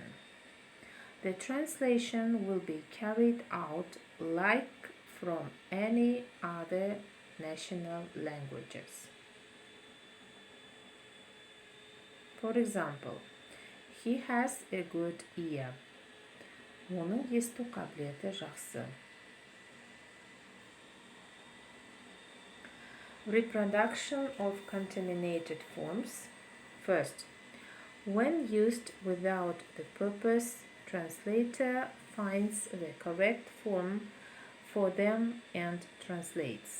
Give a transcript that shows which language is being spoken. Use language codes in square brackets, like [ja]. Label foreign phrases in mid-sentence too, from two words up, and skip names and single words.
[en] The translation will be carried out like from any other national languages. For example, he has a good ear. [kk] Оның есту қабілеті жақсы. [en] Reproduction of contaminated forms. First, when used without the purpose, translator finds the correct form for them and translates.